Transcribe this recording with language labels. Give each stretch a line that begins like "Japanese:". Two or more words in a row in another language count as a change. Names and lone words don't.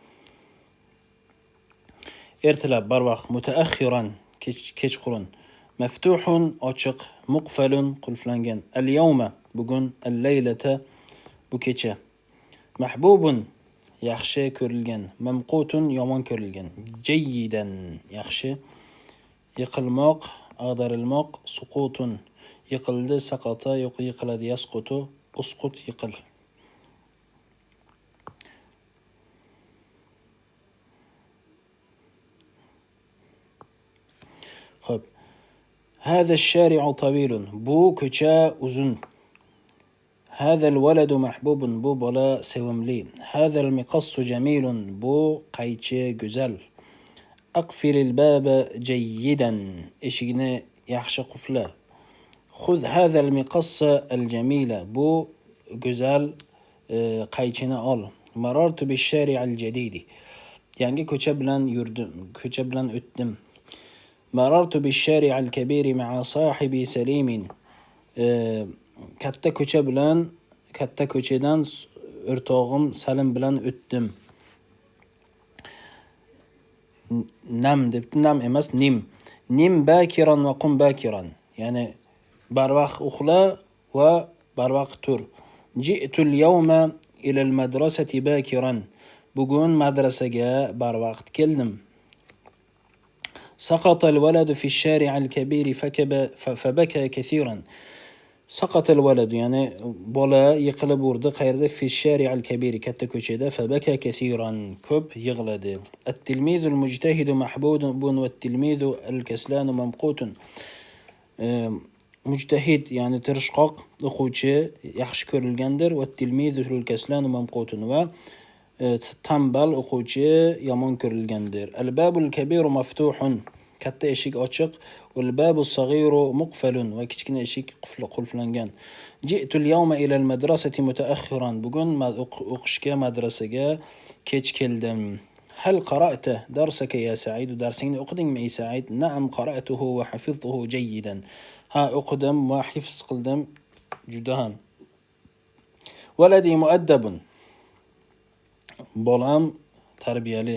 Uzbek: ertalab, barvaqt, mutaakhiran kechqurun, maftuhun ochiq, muqfalun qulflangan, al-yawma bugun, al-laylata bu kecha, mahbubun yaxshi ko'rilgan, mamqutun yomon ko'rilgan, jayyidan yaxshi, yiqilmoq, ag'darilmoq, suqutun yiqildi, saqata yiqiladi,
Arabic: يسقط اسقط
Uzbek: yiqil. Xo'p.
Arabic: هذا الشارع طويل
Uzbek: bu ko'cha uzun.
Arabic: هذا الولد محبوب
Uzbek: bu bola sevimli.
Arabic: هذا المقص جميل
Uzbek: bu qaychi go'zal.
Arabic: أقفل الباب جيدا
Uzbek: eshikni yaxshi qulfla.
Arabic: خذ هذا المقص الجميل
Uzbek: bu go'zal qaychini ol.
Arabic: مررت بالشارع الجديد
Uzbek: yangi ko'cha bilan yurdim, ko'cha bilan o'tdim.
Arabic: مررت بالشارع الكبير مع صاحبي سليم
Uzbek: katta ko'cha bilan, katta ko'chadan o'rtog'im Salim bilan o'tdim. Nam debdi, nam emas, nim.
Arabic: نم باكرا وقم باكرا.
Uzbek: Ya'ni barvaqt uxla va barvaqt tur.
Arabic: جئت اليوم إلى المدرسة باكرا.
Uzbek: Bugun madrasaga barvaqt keldim.
Arabic: سقط الولد في الشارع الكبير فبكى كثيرا. سقط الولد يعني
Uzbek: bola yiqilib urdi qayerda
Arabic: في الشارع الكبير
Uzbek: katta ko'chada
Arabic: فبكى كثيرا
Uzbek: ko'p yig'ladi.
Arabic: التلميذ المجتهد محبوب والتلميذ الكسلان ممقوت. مجتهد يعني
Uzbek: tirishqoq o'quvchi yaxshi ko'rilgandir,
Arabic: والتلميذ الكسلان ممقوت
Uzbek: va tambal o'quvchi yomon ko'rilgandir.
Arabic: الباب الكبير مفتوح
Uzbek: katta eshik ochiq,
Arabic: والباب الصغير مقفل
Uzbek: va kichkina eshik qulflangan.
Arabic: جئت اليوم إلى المدرسة متأخرا
Uzbek: bugun o'qishga madrasaga kech keldim.
Arabic: هل قرأت درسك يا سعيد
Uzbek: darsingni o'qidingmi ey Sa'id?
Arabic: نعم قرأته وحفظته جيدا.
Uzbek: Ha o'qidim va hifz qildim juda ham.
Arabic: ولدي مؤدب
Uzbek: bolam tarbiyali.